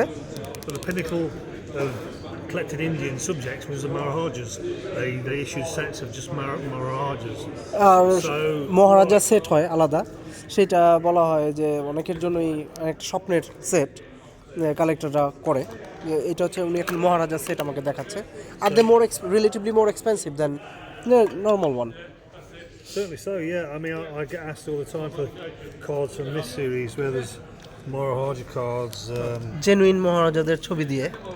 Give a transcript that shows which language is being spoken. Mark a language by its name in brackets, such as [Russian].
[English] But the pinnacle of collected Indian subjects was the Maharajas. They issued sets of just Maharajas. [Bangla] আর [English] So- [Bangla] Maharaja set হয় আলাদা, সেটা বলা হয় যে অনেকের জন্যই একটা স্বপ্নের সেট কালেক্টররা করে। এটা হচ্ছে উনি এখন মহারাজা সেট আমাকে দেখাচ্ছে। আর [English] They relatively more expensive than normal one. Certainly so, yeah. I mean, I get asked all the time for cards from this series where there's Maharaja cards. [Bangla] Genuine মহারাজাদের ছবি দিয়ে।